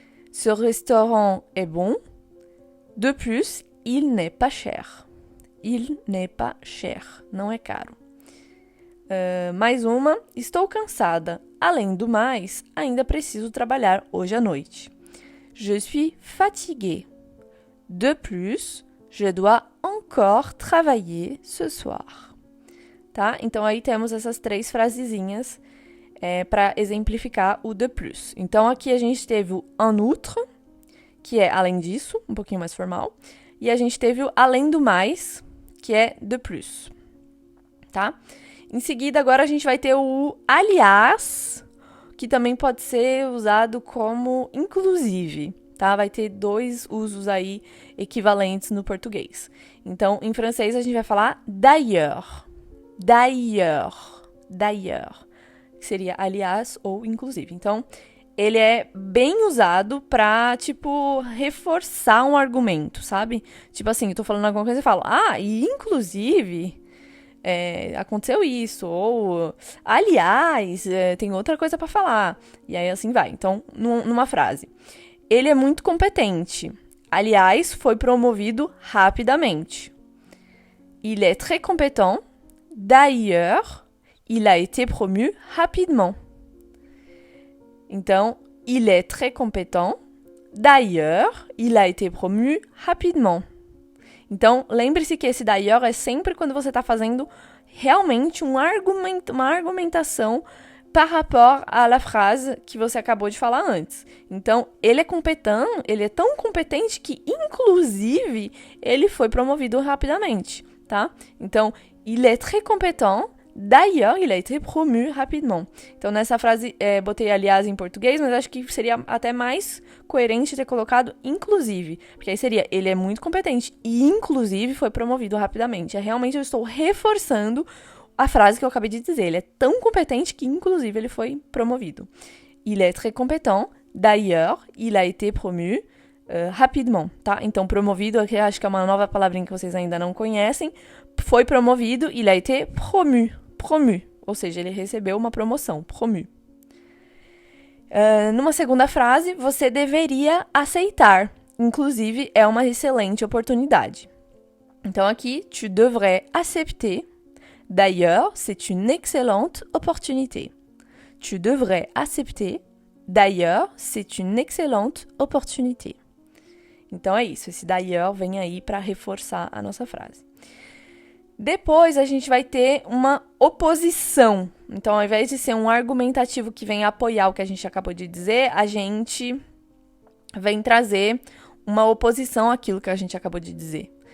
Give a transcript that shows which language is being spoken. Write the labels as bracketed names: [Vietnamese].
[French] Ce restaurant est bon. De plus, il n'est pas cher. Il n'est pas cher. [Portuguese] Não é caro. Mais uma: estou cansada. Além do mais, ainda preciso trabalhar hoje à noite. [French] Je suis fatiguée. De plus, je dois encore travailler ce soir. [Portuguese] Tá? Então, aí temos essas 3 frasezinhas para exemplificar o de plus. Então, aqui a gente teve o en outre, que é além disso, um pouquinho mais formal. E a gente teve o além do mais, que é de plus. Tá? Em seguida, agora a gente vai ter o aliás, que também pode ser usado como inclusive, tá? Vai ter 2 usos aí equivalentes no português. Então, em francês, a gente vai falar d'ailleurs. D'ailleurs. D'ailleurs. Que seria aliás ou inclusive. Então, ele é bem usado pra, reforçar um argumento, sabe? Tipo assim, eu tô falando alguma coisa e falo, e inclusive... aconteceu isso, ou aliás, tem outra coisa para falar, e aí assim vai. Então, numa frase, ele é muito competente, aliás, foi promovido rapidamente. [French] Il est très compétent, d'ailleurs, il a été promu rapidement. [Portuguese] Então, [French] il est très compétent. D'ailleurs, il a été promu rapidement. [Portuguese] Então, lembre-se que esse d'ailleurs é sempre quando você está fazendo realmente uma argumentação [French] par rapport à la phrase [Portuguese] que você acabou de falar antes. Então, ele é tão competente que, inclusive, ele foi promovido rapidamente, tá? Então, [French] il est très compétent. D'ailleurs, il a été promu rapidement. [Portuguese] Então, nessa frase, botei aliás em português, mas acho que seria até mais coerente ter colocado inclusive. Porque aí seria, ele é muito competente e, inclusive, foi promovido rapidamente. Realmente, eu estou reforçando a frase que eu acabei de dizer. Ele é tão competente que, inclusive, ele foi promovido. [French] Il est très compétent. D'ailleurs, il a été promu rapidement, [Portuguese] tá? Então, promovido, aqui acho que é uma nova palavrinha que vocês ainda não conhecem. Foi promovido, [French] il a été promu. [Portuguese] Promu, ou seja, ele recebeu uma promoção, promu. Numa segunda frase, você deveria aceitar. Inclusive, é uma excelente oportunidade. Então, aqui, [French] tu devrais accepter. D'ailleurs, c'est une excellente opportunité. Tu devrais accepter. D'ailleurs, c'est une excellente opportunité. [Portuguese] Então, é isso. Esse d'ailleurs vem aí para reforçar a nossa frase. Depois, a gente vai ter uma oposição. Então, ao invés de ser um argumentativo que vem apoiar o que a gente acabou de dizer, a gente vem trazer uma oposição àquilo que a gente acabou de dizer.